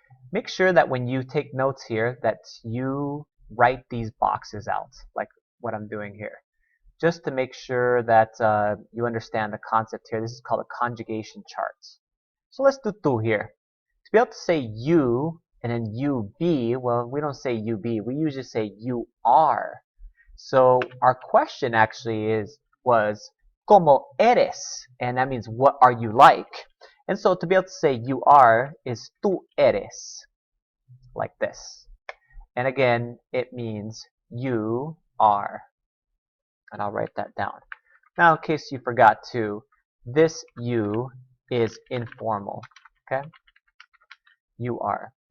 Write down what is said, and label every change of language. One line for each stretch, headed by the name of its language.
English: Make sure that when you take notes here that you write these boxes out, like what I'm doing here. Just to make sure that you understand the concept here. This is called a conjugation chart. So let's do tú here. To be able to say you and then you be, well, we don't say you be. We usually say you are. So our question actually was,
Spanish: ¿Cómo eres?
English: And that means, what are you like? And so to be able to say you are is
Spanish: tú eres,
English: like this. And again, it means you are. And I'll write that down. Now, in case you forgot to, this you is informal. Okay? You are.